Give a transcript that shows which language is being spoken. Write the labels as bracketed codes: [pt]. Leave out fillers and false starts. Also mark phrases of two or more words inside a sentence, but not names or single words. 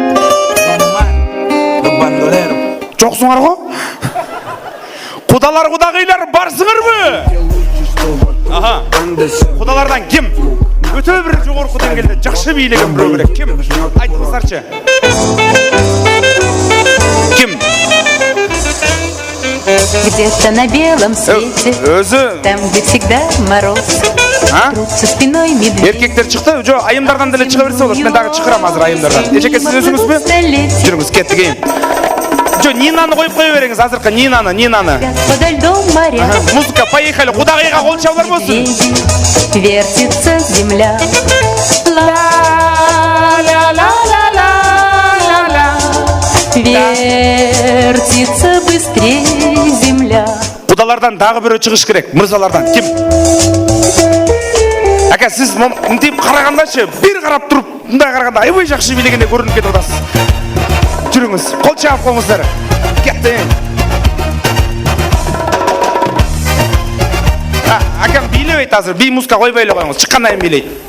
[ky] Жоксуңар го? Кудалар кудагыйлар барсыңарбы? Аха. Кудалардан ким? Өтө бир жогорку деңгээлде жакшы бийлеген бирөө керек. Ким? Айтыңыздарчы. Ким? [ru] Где-то на белом свете, там, где всегда мороз, трутся спиной медведь. [ky] Эркектер чыкты, жо айымдардан деле чыга берсе болот. Мен дагы чыгарам азыр айымдардан. Эжеке сиз өзүңүзбү? Жүрүңүз, кеттик эйин. Жо Нинаны коюп кое бериңиз азыркы Нинаны. [ru] Подо льдом моря. Музыка, поехали. [ky] Кудагыйга кол чабуулар болсун. [ru] Вертится земля. Вертится быстрее земля. [ky] Кудалардан дагы бирөө чыгыш керек. Мырзалардан ким? Ака сиз мынтип карагандачы, бир карап туруп, мындай караганда аябай жакшы бийлегендей көрүнүп кетип атасыз. Жүрүңүз, кол чаап коюңуздар. Кетти. Акам бийлебейт азыр, би музыка койбой эле коюңуз. Чыккандан кийин бийлейт.